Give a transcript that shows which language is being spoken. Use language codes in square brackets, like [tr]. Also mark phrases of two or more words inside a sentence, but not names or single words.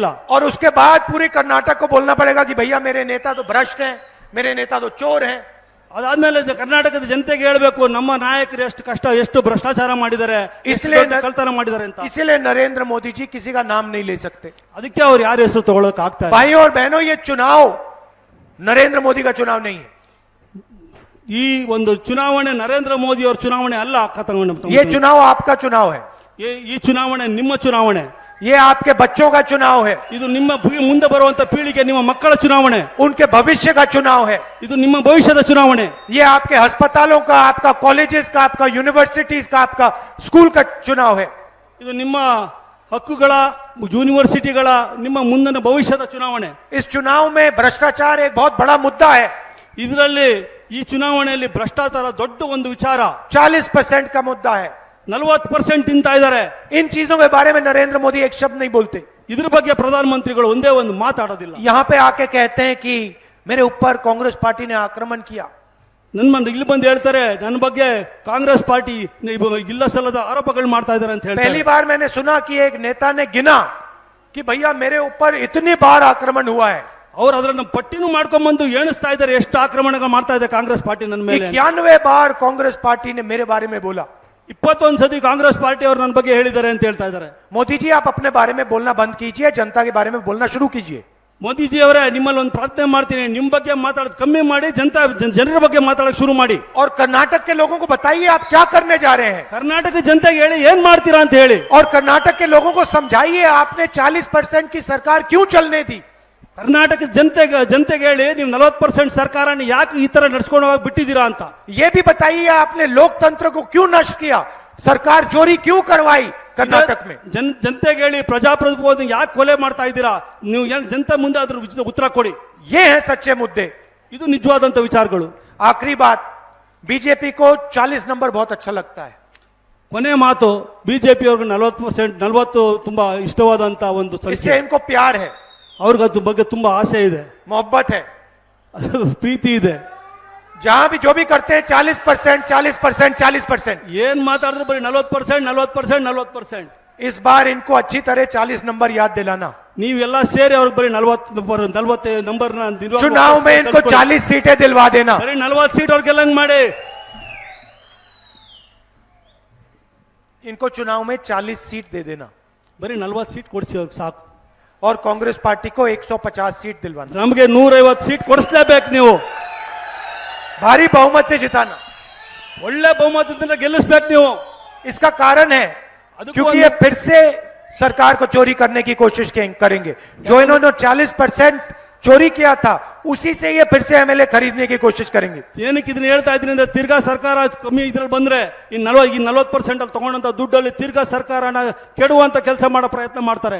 [hi] और उसके बाद पूरी कर्नाटक को बोलना पड़ेगा कि भैया मेरे नेता तो भ्रष्ट हैं, मेरे नेता तो चोर हैं. [kn] ಅದಾದ್ಮೇಲೆ ಕರ್ನಾಟಕದ ಜನತೆಗೆ ಹೇಳ್ಬೇಕು ನಮ್ಮ ನಾಯಕರು ಎಷ್ಟು ಭ್ರಷ್ಟಾಚಾರ ಮಾಡಿದ್ದಾರೆ, ಕಳ್ತನ ಮಾಡಿದ್ದಾರೆ ಅಂತ. [hi] इसलिए नरेंद्र मोदी जी किसी का नाम नहीं ले सकते. [kn] ಅದಕ್ಕೆ ಅವ್ರು ಯಾರ ಹೆಸರು ತಗೊಳಕ್ ಆಗ್ತಾ ಇಲ್ಲ. [hi] भाइयों और बहनों, ये चुनाव नरेंद्र मोदी का चुनाव नहीं है. [kn] ಈ ಒಂದು ಚುನಾವಣೆ ನರೇಂದ್ರ ಮೋದಿ ಅವರ ಚುನಾವಣೆ ಅಲ್ಲ. [hi] ये चुनाव आपका चुनाव है. [kn] ಈ ಚುನಾವಣೆ ನಿಮ್ಮ ಚುನಾವಣೆ. [hi] ये आपके बच्चों का चुनाव है. [kn] ಇದು ನಿಮ್ಮ ಮುಂದೆ ಬರುವಂತ ಪೀಳಿಗೆ ನಿಮ್ಮ ಮಕ್ಕಳ ಚುನಾವಣೆ. [hi] उनके भविष्य का चुनाव है. [kn] ಇದು ನಿಮ್ಮ ಭವಿಷ್ಯದ ಚುನಾವಣೆ. [hi] ये आपके अस्पतालों का, आपका कॉलेजेस का, आपका यूनिवर्सिटीज का, आपका स्कूल का चुनाव है. [kn] ಇದು ನಿಮ್ಮ ಹಕ್ಕುಗಳ, ಯೂನಿವರ್ಸಿಟಿಗಳ, ನಿಮ್ಮ ಮುಂದಿನ ಭವಿಷ್ಯದ ಚುನಾವಣೆ. [hi] इस चुनाव में भ्रष्टाचार एक बहुत बड़ा मुद्दा है. [kn] ಇದರಲ್ಲಿ ಈ ಚುನಾವಣೆಯಲ್ಲಿ ಭ್ರಷ್ಟಾಚಾರ ದೊಡ್ಡ ಒಂದು ವಿಚಾರ. [hi] 40% का मुद्दा है. [kn] 40% ತಿಂತಾ ಇದ್ದಾರೆ. [hi] इन चीजों के बारे में नरेंद्र मोदी एक शब्द नहीं बोलते. [kn] ಇದ್ರ ಬಗ್ಗೆ ಪ್ರಧಾನ ಮಂತ್ರಿಗಳು ಒಂದೇ ಒಂದು ಮಾತಾಡೋದಿಲ್ಲ. [hi] यहाँ पे आके कहते हैं कि मेरे ऊपर कांग्रेस पार्टी ने आक्रमण किया. [kn] ಇಲ್ಲಿ ಬಂದು ಹೇಳ್ತಾರೆ ನನ್ನ ಬಗ್ಗೆ ಕಾಂಗ್ರೆಸ್ ಪಾರ್ಟಿ ಇಲ್ಲ ಸಲ್ಲದ ಆರೋಪಗಳು ಮಾಡ್ತಾ ಇದ್ದಾರೆ ಅಂತ [hi] पहली [kn] ಹೇಳ್ತಾರೆ. [hi] बार मैंने सुना कि एक नेता ने गिना कि भैया मेरे ऊपर इतनी बार आक्रमण हुआ है. [kn] ಅವ್ರು ಅದನ್ನ ಪಟ್ಟಿನೂ ಮಾಡ್ಕೊಂಡ್ ಬಂದು ಎಣಿಸ್ತಾ ಇದ್ದಾರೆ ಎಷ್ಟು ಆಕ್ರಮಣಗಳು ಮಾಡ್ತಾ ಇದೆ ಕಾಂಗ್ರೆಸ್ ಪಾರ್ಟಿ ನನ್ನ ಮೇಲೆ. [hi] 91 बार कांग्रेस पार्टी ने मेरे बारे में बोला. [kn] 21 ಸತಿ ಕಾಂಗ್ರೆಸ್ ಪಾರ್ಟಿ ಅವರು ನನ್ನ ಬಗ್ಗೆ ಹೇಳಿದ್ದಾರೆ ಅಂತ ಹೇಳ್ತಾ ಇದ್ದಾರೆ. [hi] मोदी जी आप अपने बारे में बोलना बंद कीजिए, जनता के बारे में बोलना शुरू कीजिए. [kn] ಮೋದಿಜಿ ಅವರೇ ನಿಮ್ಮಲ್ಲಿ ಒಂದು ಪ್ರಾರ್ಥನೆ ಮಾಡ್ತೀನಿ, ನಿಮ್ ಬಗ್ಗೆ ಮಾತಾಡೋದು ಕಮ್ಮಿ ಮಾಡಿ ಜನರ ಬಗ್ಗೆ ಮಾತಾಡೋಕೆ ಶುರು ಮಾಡಿ. [hi] और कर्नाटक के लोगों को बताइए आप क्या करने जा रहे हैं. [kn] ಕರ್ನಾಟಕ ಜನತೆಗೆ ಹೇಳಿ ಏನ್ ಮಾಡ್ತೀರಾ ಅಂತ ಹೇಳಿ. [hi] और कर्नाटक के लोगों को समझाइए आपने 40% की सरकार क्यों चलने दी. [kn] ಕರ್ನಾಟಕ ಜನತೆಗೆ ಹೇಳಿ ನೀವು 40% ಸರ್ಕಾರನ ಯಾಕೆ ಈ ತರ ನಡ್ಸ್ಕೊಂಡು ಹೋಗಿ ಬಿಟ್ಟಿದ್ದೀರಾ ಅಂತ. [hi] ये भी बताइए आपने लोकतंत्र को क्यों नष्ट किया, सरकार चोरी क्यों करवाई कर्नाटक में. [kn] ಜನತೆಗೆ ಹೇಳಿ ಪ್ರಜಾಪ್ರಭುತ್ವ ಯಾಕೆ ಕೊಲೆ ಮಾಡ್ತಾ ಇದ್ದೀರಾ, ನೀವು ಜನತೆ ಮುಂದೆ ಅದ್ರ ಉತ್ತರ ಕೊಡಿ. [hi] ये हैं सच्चे मुद्दे. [kn] ಇದು ನಿಜವಾದಂತ ವಿಚಾರಗಳು. [hi] आखिरी बात, बीजेपी को 40 नंबर बहुत अच्छा लगता है. [kn] ಕೊನೆ ಮಾತು, ಬಿಜೆಪಿ ಅವ್ರಿಗೆ 40 ತುಂಬಾ ಇಷ್ಟವಾದಂತ ಒಂದು [hi] इससे [kn] ಸಂಖ್ಯೆ. [hi] इनको प्यार है, [kn] ಅವ್ರಿಗೆ ಅದ್ರ ಬಗ್ಗೆ ತುಂಬಾ ಆಸೆ ಇದೆ, [hi] मोहब्बत है. [kn] ಪ್ರೀತಿ ಇದೆ. [hi] जहां भी जो भी करते हैं 40%, 40%, 40%. [kn] ಏನ್ ಮಾತಾಡಿದ್ರು ಬರೀ 40%, 40%, 40%. [hi] इस बार इनको अच्छी तरह 40 नंबर याद दिलाना. [kn] ನೀವೆಲ್ಲ ಸೇರಿ ಅವ್ರಿಗೆ ಬರೀ 40 ನಂಬರ್ನ [hi] चुनाव में इनको 40 सीटें दिलवा देना. [kn] ಬರೀ 40 ಸೀಟ್ ಅವ್ರಿಗೆ ಗೆಲ್ಲಂಗ್ ಮಾಡಿ. [hi] इनको चुनाव में 40 सीट दे देना [kn] ಬರೀ 40 ಸೀಟ್ ಕೊಡಿಸಿ ಸಾಕು. [hi] और कांग्रेस पार्टी को 150 सीट दिलवाना. [kn] ನಮಗೆ 150 ಸೀಟ್ ಕೊಡಿಸ್ಲೇಬೇಕು. ನೀವು [hi] भारी बहुमत से जिताना. [kn] ಒಳ್ಳೆ ಬಹುಮತದಿಂದ ಗೆಲ್ಲಿಸ್ಬೇಕು ನೀವು. [hi] इसका कारण है क्योंकि ये फिर से सरकार को चोरी करने की कोशिश करेंगे. जो इन्होंने 40% चोरी किया था उसी से ये फिर से एमएलए खरीदने की कोशिश करेंगे. [kn] ಏನಕ್ಕೆ ಇದನ್ನ ಹೇಳ್ತಾ ಇದ್ದೀನಿ ಅಂದ್ರೆ ತಿರ್ಗಾ ಸರ್ಕಾರ ಕಮ್ಮಿ ಇದ್ರಲ್ಲಿ ಬಂದ್ರೆ ಈ 40% ಅಲ್ಲಿ ತಗೊಂಡಂತ ದುಡ್ಡಲ್ಲಿ ತಿರ್ಗಾ ಸರ್ಕಾರನ ಕೆಡುವಂತ ಕೆಲಸ ಮಾಡೋ ಪ್ರಯತ್ನ ಮಾಡ್ತಾರೆ.